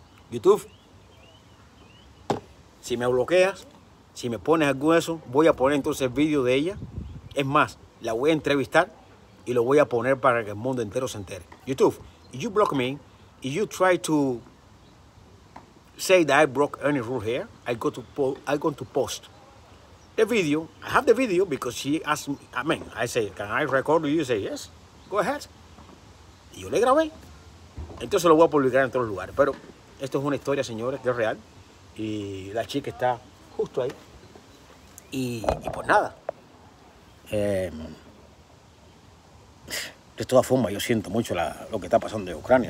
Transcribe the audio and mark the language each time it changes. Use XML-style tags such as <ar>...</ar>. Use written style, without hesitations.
<es>YouTube, si me bloqueas, si me pones algo de eso, voy a poner entonces el vídeo de ella. Es más, la voy a entrevistar y lo voy a poner para que el mundo entero se entere.</es> <en>YouTube, if you block me, if you try to say that I broke any rule here, I'm going to post the video. I have the video because she asked me, I say, can I record you? You say, yes, go ahead.</en> <es>Y yo le grabé. Entonces lo voy a publicar en todos los lugares. Pero esto es una historia, señores, que es real. Y la chica está justo ahí. Y pues nada. De todas formas, yo siento mucho lo que está pasando en Ucrania.</es>